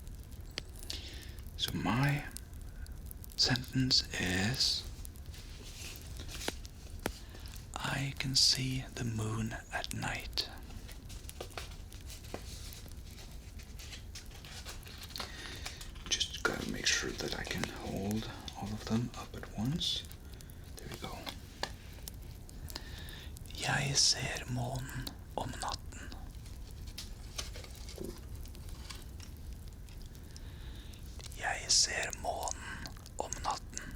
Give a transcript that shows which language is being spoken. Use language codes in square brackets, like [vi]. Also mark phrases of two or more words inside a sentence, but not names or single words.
[en] So my sentence is, I can see the moon at night. Just gotta make sure that I can hold all of them up at once. There we go. [da] Jeg ser månen om natten. Jeg ser månen om natten.